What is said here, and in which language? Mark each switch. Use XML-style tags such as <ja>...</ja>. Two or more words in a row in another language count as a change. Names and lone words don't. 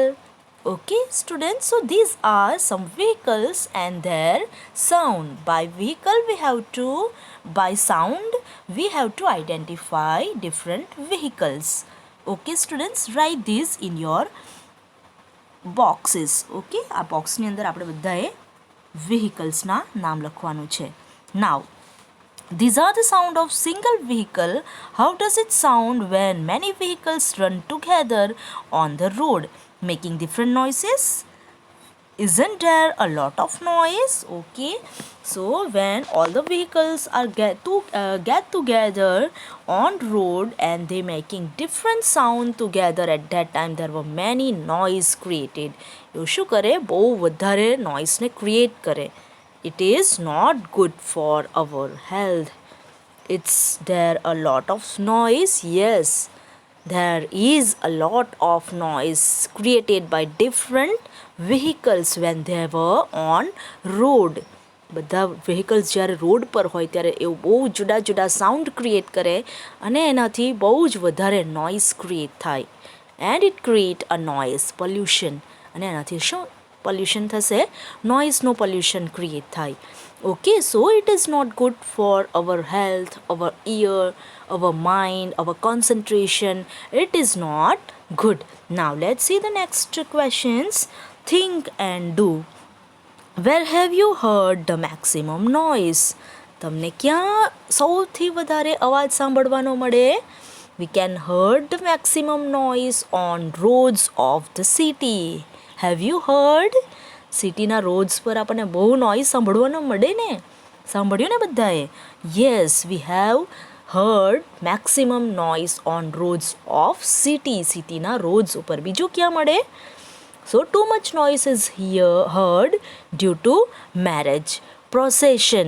<en>Okay students, so these are some vehicles and their sound. By vehicle we have to, by sound we have to identify different vehicles. Okay students, write these in your boxes.</en> <gu>Okay, આ બોક્સની અંદર આપણે બધાએ vehiclesના નામ લખવાનું છે.</gu> <en>Now these are the sound of single vehicle. How does it sound when many vehicles run together on the road, making different noises? Isn't there a lot of noise? Okay, so when all the vehicles are get together on road and they making different sound together, at that time there were many noise created.</en> <gu>એવું શું કરે? બહુ વધારે નોઇસને ક્રિએટ કરે.</gu> <en>It is not good for our health. It's there a lot of noise? Yes, there is a lot of noise created by different vehicles when they were on road.</en> <gu>બધા vehicles જ્યારે રોડ પર હોય ત્યારે એવું બહુ જુદા જુદા</gu> <en>sound create</en> <gu>કરે અને એનાથી બહુ જ વધારે</gu> <en>noise create</en> <gu>થાય.</gu> <en>And it create a noise pollution.</en> <gu>અને એનાથી શું પોલ્યુશન થશે? નોઇઝનો</gu> <en>pollution create</en> <gu>થાય.</gu> <en>Okay, so it is not good for our health, our ear, our mind, our concentration. It is not good. Now let's see the next questions. Think and do. Where have you heard the maximum noise?</en> <gu>તમને ક્યાં સૌથી વધારે અવાજ સાંભળવાનો મળે?</gu> <en>We can heard the maximum noise on roads of the city. Have you heard?</en> <gu>સિટીના રોડ્સ પર આપણને બહુ નોઇઝ સાંભળવાનો મળે ને? સાંભળ્યું ને બધાએ?</gu> <en>Yes, we have heard maximum noise on roads of city.</en> <gu>સિટીના રોડ્સ ઉપર. બીજું ક્યાં મળે?</gu> <en>So too much noise is heard due to marriage procession.</en>